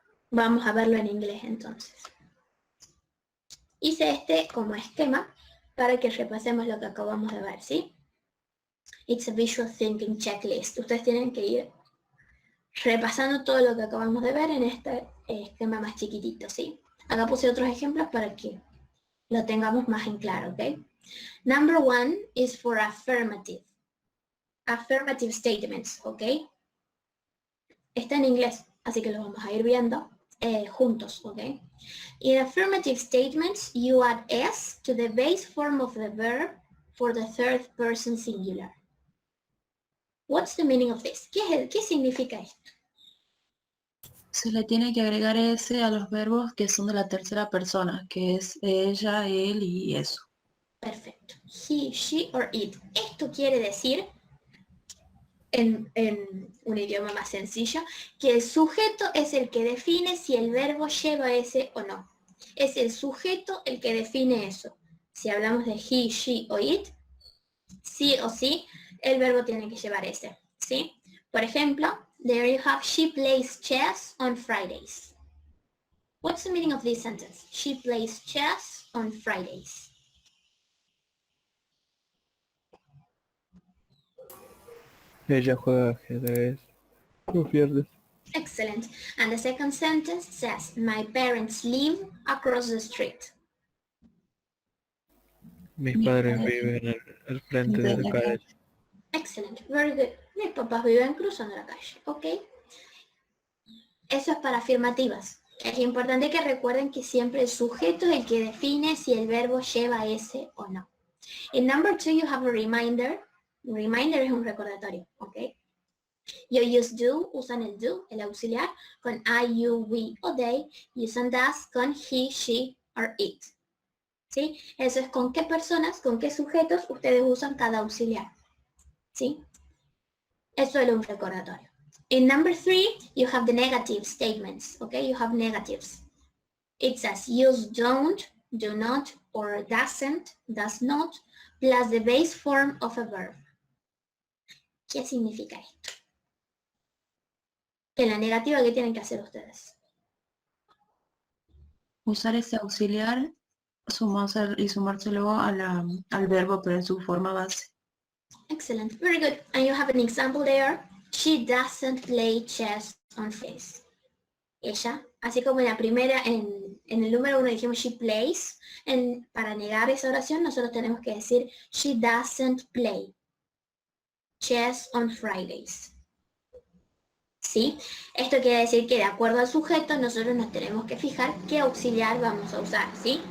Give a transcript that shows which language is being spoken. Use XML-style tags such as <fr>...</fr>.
<es>Vamos a verlo en inglés entonces. Hice este como esquema para que repasemos lo que acabamos de ver, ¿sí?</es> <en>It's a visual thinking checklist.</en> <es>Ustedes tienen que ir repasando todo lo que acabamos de ver en este esquema más chiquitito, ¿sí? Acá puse otros ejemplos para que lo tengamos más en claro, ¿ok?</es> <en>Number 1 is for affirmative. Affirmative statements, ¿ok?</en> <es>Está en inglés, así que lo vamos a ir viendo juntos, ¿ok?</es> <en>In affirmative statements, you add s to the base form of the verb for the third person singular. What's the meaning of this?</en> <es>¿Qué significa esto? Se le tiene que agregar S a los verbos que son de la tercera persona, que es ella, él y eso. Perfecto.</es> <en>He, she or it.</en> <es>Esto quiere decir, en un idioma más sencillo, que el sujeto es el que define si el verbo lleva ese o no. Es el sujeto el que define eso. Si hablamos de he, she o it, sí o sí, el verbo tiene que llevar ese, ¿sí? Por ejemplo,</es> <en>there you have, she plays chess on Fridays. What's the meaning of this sentence? She plays chess on Fridays.</en> <es>Ella juega ajedrez los viernes.</es> <en>Excellent. And the second sentence says, my parents live across the street.</en> <es>Mis padres viven al frente de la calle.</es> <en>Excellent. Very good.</en> <es>Mis papás viven cruzando la calle. Ok. Eso es para afirmativas. Es importante que recuerden que siempre el sujeto es el que define si el verbo lleva ese o no.</es> <en>In number 2 you have a reminder.</en> <es>Reminder es un recordatorio. Ok.</es> <en>You use do,</en> <es>usan el do, el auxiliar, con I, you, we o they, y usan does con</es> <en>he, she or it.</en> <es>¿Sí? Eso es con qué personas, con qué sujetos ustedes usan cada auxiliar. ¿Sí? Eso es un recordatorio.</es> <en>In number 3, you have the negative statements, okay? You have negatives. It says use don't, do not, or doesn't, does not, plus the base form of a verb.</en> <es>¿Qué significa esto? En la negativa, ¿qué tienen que hacer ustedes? Usar ese auxiliar y sumárselo al verbo, pero en su forma base.</es> <en>Excellent, very good. And you have an example there. She doesn't play chess on Fridays.</en> <es>Ella, así como en la primera, en el número 1 dijimos</es> <en>she plays,</en> <es>para negar esa oración nosotros tenemos que decir</es> <en>she doesn't play chess on Fridays.</en> <es>¿Sí? Esto quiere decir que de acuerdo al sujeto nosotros nos tenemos que fijar qué auxiliar vamos a usar, ¿sí?</es>